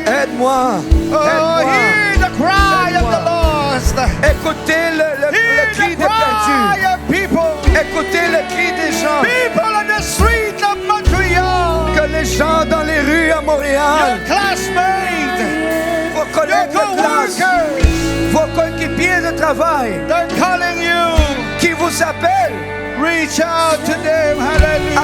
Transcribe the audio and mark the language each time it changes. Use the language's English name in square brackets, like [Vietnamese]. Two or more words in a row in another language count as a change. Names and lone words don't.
[French] Aide-moi. Oh, Aide-moi. [English] hear the cry of the lost. [French] Écoutez le [English] Hear [French] cri [English] the [French] des perdus. [English] cry of people. [French] Écoutez le cri des gens. [English] People on the streets of Montreal. [French] Que les gens dans les rues à [English] Your [French] Montréal, [English] classmates. [French] vos [English] Your [French] collègues de classe, [English] co-workers. [French] vos coéquipiers de travail, [English] They're calling you. [French] qui vous appellent. [English] Reach out to them. Hallelujah.